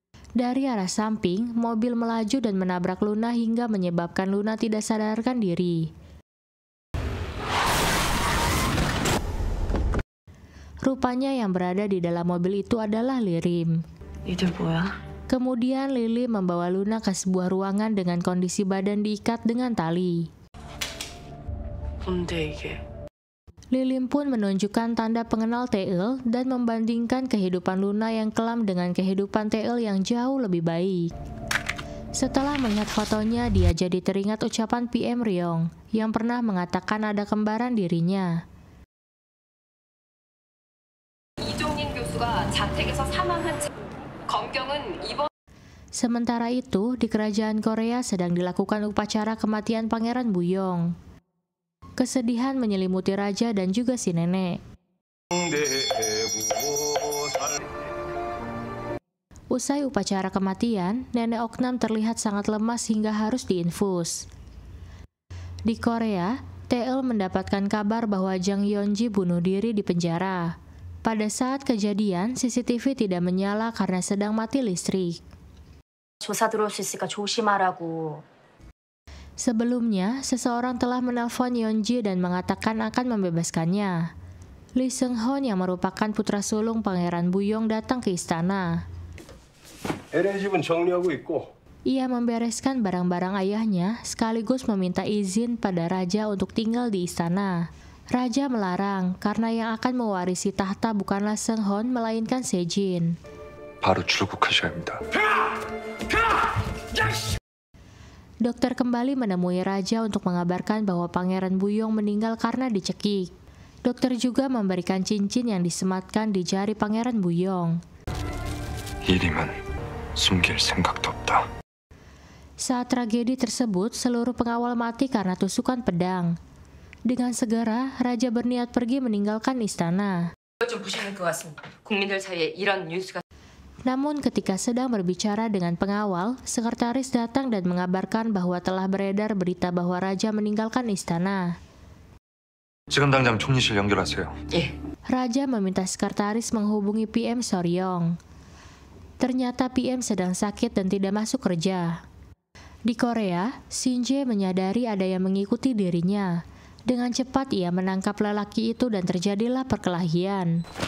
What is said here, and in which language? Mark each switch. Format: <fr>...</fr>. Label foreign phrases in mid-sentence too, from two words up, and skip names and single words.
<id>Dari arah samping, mobil melaju dan menabrak Luna hingga menyebabkan Luna tidak sadarkan diri. Rupanya yang berada di dalam mobil itu adalah Lirim.</id> <ko>니들 뭐야?</ko> <id>Kemudian Lilim membawa Luna ke sebuah ruangan dengan kondisi badan diikat dengan tali.</id> <ko>뭔데 이게?</ko> <id>Lilim pun menunjukkan tanda pengenal Tail dan membandingkan kehidupan Luna yang kelam dengan kehidupan Tail yang jauh lebih baik. Setelah melihat fotonya, dia jadi teringat ucapan PM Ryong yang pernah mengatakan ada kembaran dirinya.</id> <ko>이종인 교수가 자택에서 사망한 검경은 이번</ko> <id>Sementara itu, di kerajaan Korea sedang dilakukan upacara kematian Pangeran Buyong. Kesedihan menyelimuti raja dan juga si nenek. Usai upacara kematian, nenek Oknam terlihat sangat lemas hingga harus diinfus. Di Korea, TL mendapatkan kabar bahwa Jang Yeonji bunuh diri di penjara. Pada saat kejadian, CCTV tidak menyala karena sedang mati listrik.</id> <ko>조사 들어올 수 있으니까 조심하라고.</ko> <id>Sebelumnya, seseorang telah menelpon Yeonji dan mengatakan akan membebaskannya. Lee Seung-hoon yang merupakan putra sulung Pangeran Buyong datang ke istana. Ia membereskan barang-barang ayahnya sekaligus meminta izin pada raja untuk tinggal di istana. Raja melarang karena yang akan mewarisi tahta bukanlah Seung-hoon melainkan Sejin.</id> <ko>바로 출국하셔야 합니다.</ko> <id>Dokter kembali menemui raja untuk mengabarkan bahwa Pangeran Buyong meninggal karena dicekik. Dokter juga memberikan cincin yang disematkan di jari Pangeran Buyong.</id> <ko>이림은 숨길 생각도 없다.</ko> <id>Saat tragedi tersebut, seluruh pengawal mati karena tusukan pedang. Dengan segera, raja berniat pergi meninggalkan istana.</id> <ko>좀 무시하는 것 같습니다. 국민들 사이에 이런 뉴스가</ko> <id>Namun ketika sedang berbicara dengan pengawal, sekretaris datang dan mengabarkan bahwa telah beredar berita bahwa raja meninggalkan istana.</id> <ko>지금 당장 총리실 연결하세요. 예.</ko> <id>Raja meminta sekretaris menghubungi PM Soryong. Ternyata PM sedang sakit dan tidak masuk kerja. Di Korea, Shin-jae menyadari ada yang mengikuti dirinya. Dengan cepat ia menangkap lelaki itu dan terjadilah perkelahian.</id>